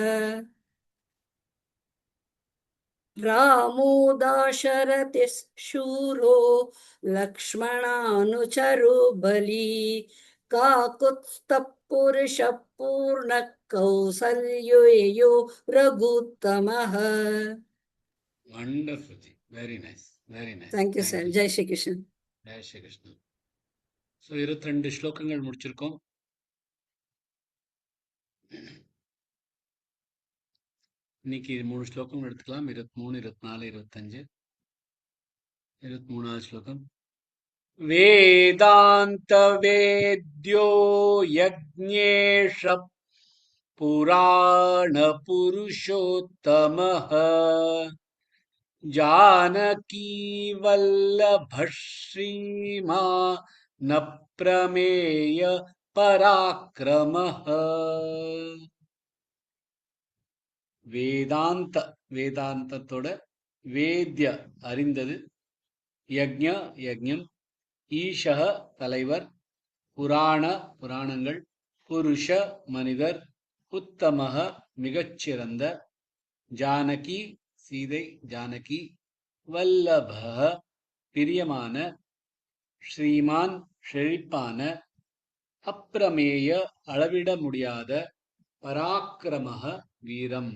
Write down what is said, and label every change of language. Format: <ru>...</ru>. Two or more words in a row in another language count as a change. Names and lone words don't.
<sa>रामो दाशरथिः शूरो लक्ष्मणानुचरो बली काकुत्स्थः पुरुषः पूर्णः कौसल्यो रघुत्तमः</sa> <en>Wonderful. Very nice. Very nice. Thank you, sir.</en> <hi>Jai Shri Krishna. Jai Shri Krishna.</hi> <ta>So 22 ஸ்லோகங்கள் முடிச்சிருக்கோம். இன்னைக்கு 3 ஸ்லோகம் எடுத்துக்கலாம். 23, 24, 25. 23வது ஸ்லோகம்.</ta> <sa>वेदान्त वेद्यो यज्ञेश पुराण पुरुषोत्तमः जानकी वल्लभ श्रीमा न प्रमेय पराक्रमः</sa> <ta>வேதாந்த வேதாந்தத்தோட வேத்ய அறிந்தது யக்ஞ யக்ஞம் ஈஷக தலைவர் புராண புராணங்கள் புருஷ மனிதர் உத்தமக மிகச்சிறந்த ஜானகி சீதை ஜானகி வல்லப பிரியமான ஸ்ரீமான் செழிப்பான அப்பிரமேய அளவிட முடியாத பராக்கிரமக வீரம்.</ta>